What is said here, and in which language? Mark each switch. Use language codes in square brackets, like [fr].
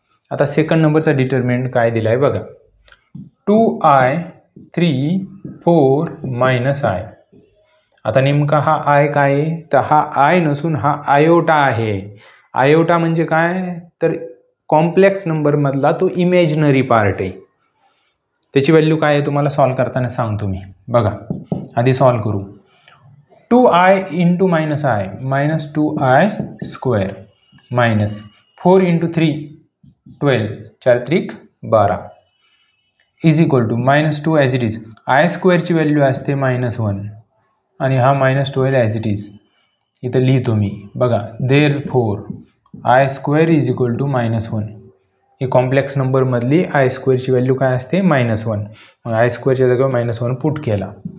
[mr] आता सेकंड नंबरचा डिटर्मिनंट काय दिला आहे बघा, 2i 3 4 -i. आता नेमका हा आय काय आहे, तर हा आय नसून हा आयोटा आहे. आयोटा म्हणजे काय, तर कॉम्प्लेक्स नंबरमधला तो इमॅजिनरी पार्ट आहे. त्याची व्हॅल्यू काय आहे तुम्हाला सॉल्व करताना सांगतो मी. बघा, आधी सॉल्व करू. [en] 2i into -i -2i square minus 4 into 3 12 4 त्रिक 12 is equal to -2 as it is. [mr] I स्क्वेअरची value असते -1 आणि हा -12 [en] as it is [mr] इथं लिहितो मी. [en] बघा, therefore i square is equal to -1. [mr] He complex नंबरमधली I स्क्वेअरची value काय असते, -1. मग आय स्क्वेअरच्या जागेवर -1 पुट केला.